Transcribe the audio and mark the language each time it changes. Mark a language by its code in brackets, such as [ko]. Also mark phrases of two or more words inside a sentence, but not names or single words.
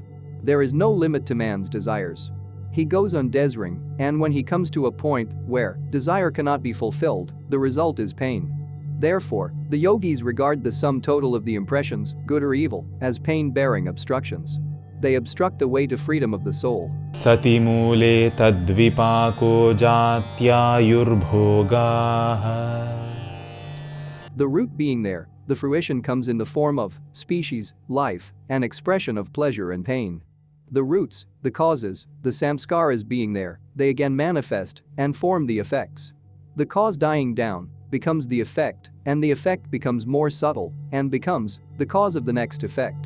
[en] There is no limit to man's desires. He goes on desiring, and when he comes to a point where desire cannot be fulfilled, the result is pain. Therefore, the yogis regard the sum total of the impressions, good or evil, as pain-bearing obstructions. They obstruct the way to freedom of the soul. [sa] Sati mule tadvipako jatyayurbhogaah. [en] The root being there, the fruition comes in the form of species, life, and expression of pleasure and pain. The roots, the causes, the samskaras being there, they again manifest and form the effects. The cause dying down becomes the effect, and the effect becomes more subtle and becomes the cause of the next effect.